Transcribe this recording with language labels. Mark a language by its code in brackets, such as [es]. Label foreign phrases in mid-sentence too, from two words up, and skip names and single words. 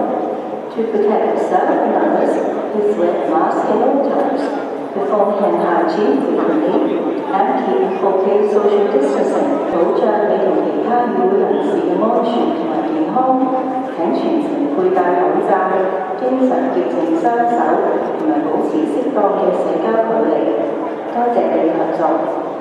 [en] To protect yourself and others, please wear masks at all times, perform hand hygiene frequently, and keep okay social distancing. [yue] 保障你同其他與會人士嘅安全同埋健康，請全程佩戴口罩，經常潔淨雙手，同埋保持適當嘅社交距離。多謝你合作。